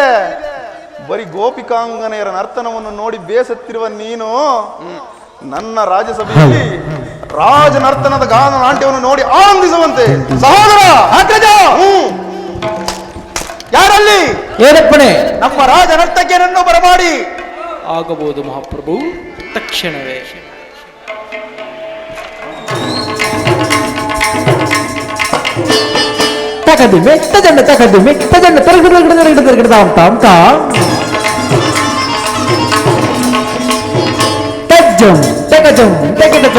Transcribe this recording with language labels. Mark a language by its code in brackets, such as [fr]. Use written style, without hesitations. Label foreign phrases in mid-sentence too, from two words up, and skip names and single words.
[kn] ಬರೀ ಗೋಪಿಕಾಂಗನೆಯರ ನರ್ತನವನ್ನು ನೋಡಿ ಬೇಸತ್ತಿರುವ ನೀನು ನನ್ನ ರಾಜ್ಯಸಭೆಯಲ್ಲಿ ರಾಜ ನರ್ತನದ ಗಾನ ನಾಟ್ಯವನ್ನು ನೋಡಿ ಆನಂದಿಸುವಂತೆ ಸಹೋದರ ಯಾರಲ್ಲಿ ಏನಪ್ಪಣೆ ನಮ್ಮ ರಾಜ ನರ್ತಕಿಯರನ್ನು ಬರಮಾಡಿ. ಆಗಬಹುದು ಮಹಾಪ್ರಭು, ತಕ್ಷಣವೇ. ತಗದಿಮೆ ತಜಂಡ ತಗದಿಮೆ ತಜಂಡ ತರಗಿಡ ತಜ್ಜಂ ತಗಜಂ ತಗಿಡಜಂ